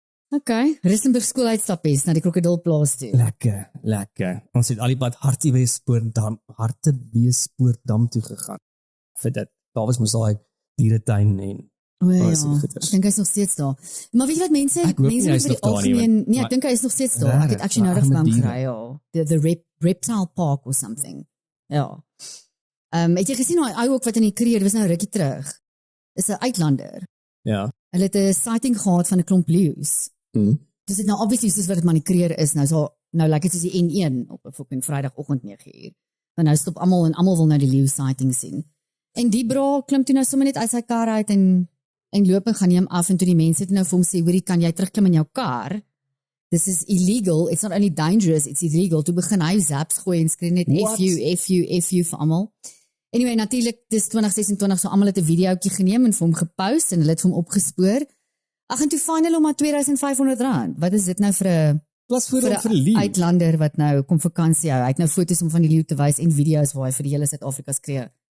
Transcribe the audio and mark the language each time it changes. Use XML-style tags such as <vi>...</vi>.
<af>Okay, Rissenburg skooluitstappies na die krokodilplaas toe. Lekker. Ons het al die pad Hartbeespoortdam toe gegaan. Vir dit. Daar was mos daai dieretuin en ek dink hy is nog steeds daar. Maar weet jy wat mense vir die algemeen, nee, ek dink hy is nog steeds daar. Ek het actually nou reg van gekry, ja.</af> <en>The Reptile Park or something.</en> <af>Ja. Het jy gesien hy ook wat in die Kreer, was nou rukkie terug. Is 'n uitlander. Ja. Hulle het 'n sighting gehad van 'n klomp leeu's. Dis dit nou obviously soos wat dit maar in die Kreer is, nou lyk dit soos die N1 op 'n fucking Vrydagoggend 9:00. Dan nou stop almal en almal wil nou die leeu sighting sien. En die bra klim toe nou sommer net uit sy kar uit en loop en gaan neem af en toe die mense het nou vir hom sê, hoorie, kan jy terugklim in jou kar?</af> <en>This is illegal, it's not only dangerous, it's illegal.</en> <af>Toe begin hy zaps gooi en skree net F you vir almal. Anyway, natuurlik, dis 2026, so almal het 'n videoetjie geneem en vir hom gepost en hulle het vir hom opgespoor. Ag, en toe fyn hulle hom maar R2500. Wat is dit nou vir 'n uitlander wat nou kom vakansie hou? Hy het nou foto's om van die leeu te wys en video's waar hy vir die hele Suid-Afrika skree.</af>